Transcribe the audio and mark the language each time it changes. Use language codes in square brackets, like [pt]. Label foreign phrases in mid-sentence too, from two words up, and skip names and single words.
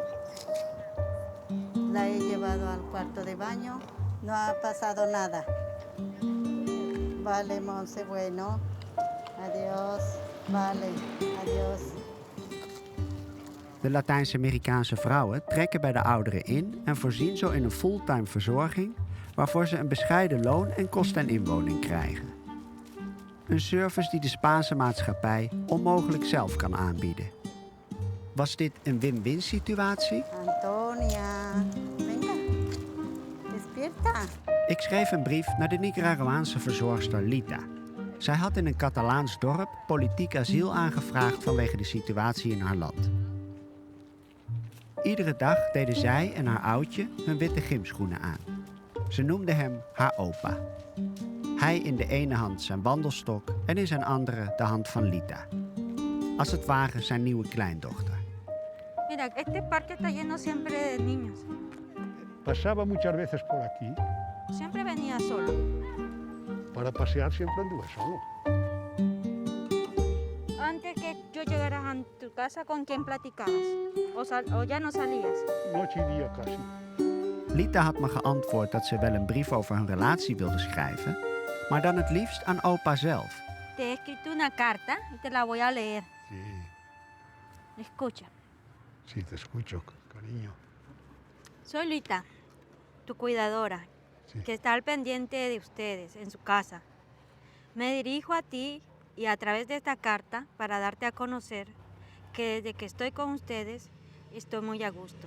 [es] La he llevado al cuarto de baño, no ha pasado nada. Vale, Monse, bueno. Adiós. Vale, adiós. [nl] De Latijns-Amerikaanse vrouwen trekken bij de ouderen in en voorzien zo in een fulltime verzorging waarvoor ze een bescheiden loon en kost en inwoning krijgen. Een service die de Spaanse maatschappij onmogelijk zelf kan aanbieden. Was dit een win-win situatie? [es] Antonia, venga. Despierta. [nl] Ik schreef een brief naar de Nicaraguaanse verzorgster Lita. Zij had in een Catalaans dorp politiek asiel aangevraagd vanwege de situatie in haar land. Iedere dag deden zij en haar oudje hun witte gymschoenen aan. Ze noemde hem haar opa. Hij in de ene hand zijn wandelstok en in zijn andere de hand van Lita. Als het ware zijn nieuwe kleindochter. [es] Mira, este parque está lleno siempre de niños. Pasaba muchas veces por aquí. Siempre venía solo. Para pasear siempre anduve solo. Antes que yo llegara a tu casa, ¿con quién platicabas? ¿O ya no salías? Noche y día casi. [nl] Lita had me geantwoord dat ze wel een brief over hun relatie wilde schrijven, maar dan het liefst aan opa zelf. [es] Te he escrito una carta y te la voy a leer. Sí. Escucha. Sí, te escucho, cariño. Soy Lita, tu cuidadora, que está al pendiente de ustedes en su casa. Me dirijo a ti y a través de esta carta para darte a conocer que desde que estoy con ustedes estoy muy a gusto.